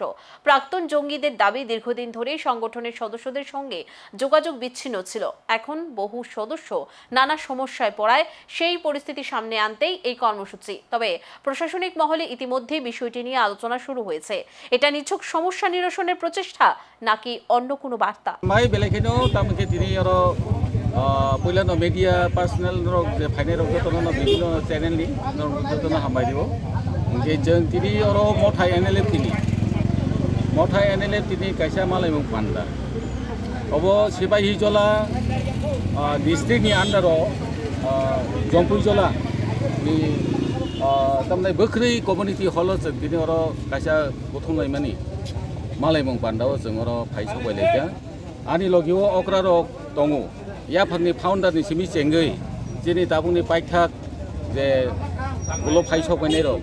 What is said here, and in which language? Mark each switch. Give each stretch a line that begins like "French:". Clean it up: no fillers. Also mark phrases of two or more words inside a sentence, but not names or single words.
Bangla: প্রাক্তন জঙ্গিদের দাবি, দীর্ঘদিন ধরেই সংগঠনের সদস্যদের সঙ্গে যোগাযোগ বিচ্ছিন্ন ছিল। এখন বহু সদস্য নানা সমস্যায় পড়ায় সেই পরিস্থিতি সামনে আনতেই এই কর্মসূচি। তবে প্রশাসনিক মহলে ইতিমধ্যেই বিষয়টি নিয়ে আলোচনা শুরু হয়েছে। এটা নিছক সমস্যা নিরসনের প্রচেষ্টা নাকি অন্য কোনো বার্তা?
Kok Borok: पहिला
English: media personnel
Kok Borok: फाइनाल जतन विभिन्न चैनल जतन हामबाय जों दिनै मथा एनएलएफ कैसा मालाय बान्दा अब सिपाहीजला डिस्ट्रिक्टनि आन्डाराव जम्पुजला तमने बोख्रै
English: community hall
Kok Borok: जों दिनै कैसा गथंनाय मानि मालाय बान्दाव जों फाइसबायलायगा आनि लगिव अक्रा रक दङ याफोरनि फाउन्डारनि सिमि चेंगै दिनै दाबुंनि पाइथाक जे गल फाइसबायनाय रक